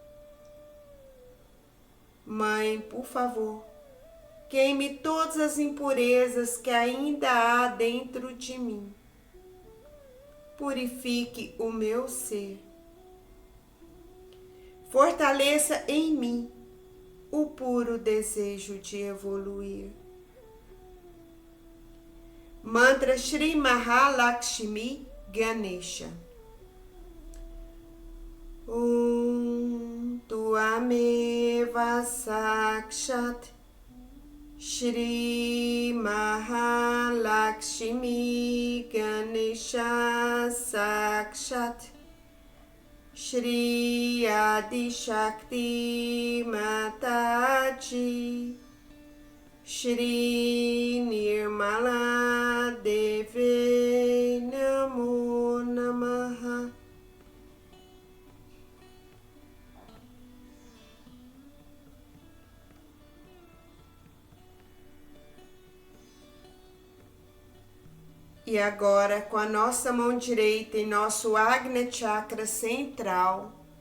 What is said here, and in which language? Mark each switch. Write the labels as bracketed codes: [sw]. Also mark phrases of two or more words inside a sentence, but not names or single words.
[pt] Mãe, por favor, queime todas as impurezas que ainda há dentro de mim. Purifique o meu ser. Fortaleça em mim o puro desejo de evoluir. [sa] मन्त्र श्री महालक्ष्मी गणेश. त्वमेव साक्षात् श्री महालक्ष्मी गणेश साक्षात् श्री आदि शक्ति माताजी श्री निर्मला देवी नमो नमः. [pt] E agora, com a nossa mão direita em nosso Agnya Chakra central,